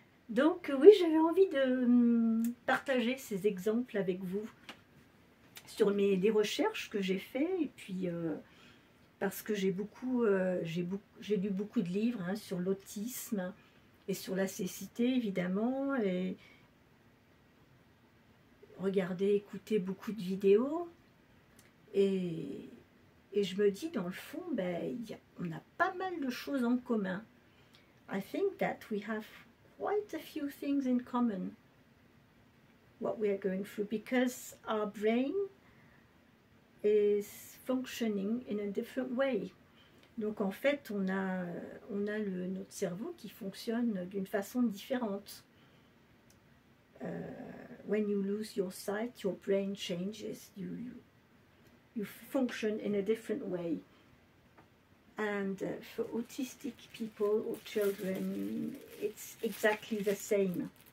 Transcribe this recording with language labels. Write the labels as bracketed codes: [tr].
[fr] Donc oui, j'avais envie de partager ces exemples avec vous sur des recherches que j'ai fait, et puis parce que j'ai lu beaucoup de livres hein, sur l'autisme et sur la cécité évidemment, et regardé, écouté beaucoup de vidéos, et je me dis dans le fond, ben, on a pas mal de choses en commun. [en] I think that we have quite a few things in common, what we are going through, because our brain is functioning in a different way. [fr] Donc en fait, on a notre cerveau qui fonctionne d'une façon différente. [en] When you lose your sight, your brain changes. You function in a different way. And for autistic people or children, it's exactly the same.